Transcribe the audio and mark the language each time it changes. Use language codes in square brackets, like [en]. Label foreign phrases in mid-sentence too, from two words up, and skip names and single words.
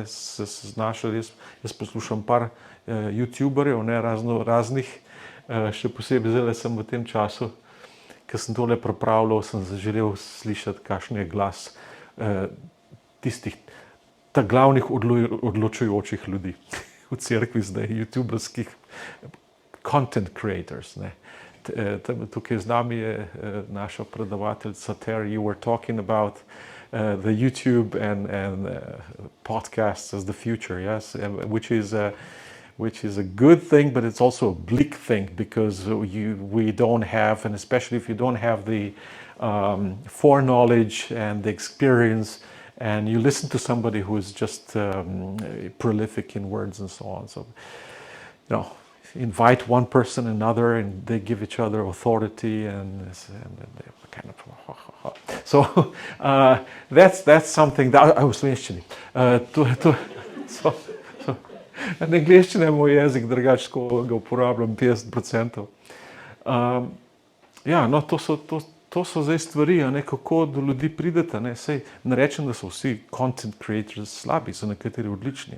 [sl] Se znašali, jaz poslušam par youtuberjev, ne, raznih, še posebej zdaj sem v tem času, ko sem tole pripravljal, sem želel slišati, kakšen je glas tistih glavnih odločujočih ljudi v cerkvi zdaj, youtuberskih [en] content creators. [sl] Ne. Tukaj z nami je naša predavateljica Terry. [en] You were talking about the YouTube and podcasts as the future, yes, which is a good thing, but it's also a bleak thing because we don't have, and especially if you don't have the foreknowledge and the experience, and you listen to somebody who is just prolific in words and so on. So, invite one person another, and they give each other authority, and they kind of. So that's something that I was mentioning. [sl] Angleščina je moj jezik, drugače ga uporabljam 50%. No, to so zdaj stvari, ne, kako do ljudi pridete. Ne. Sej ne rečem, da so vsi [en] content creators [sl] slabi, so nekateri odlični.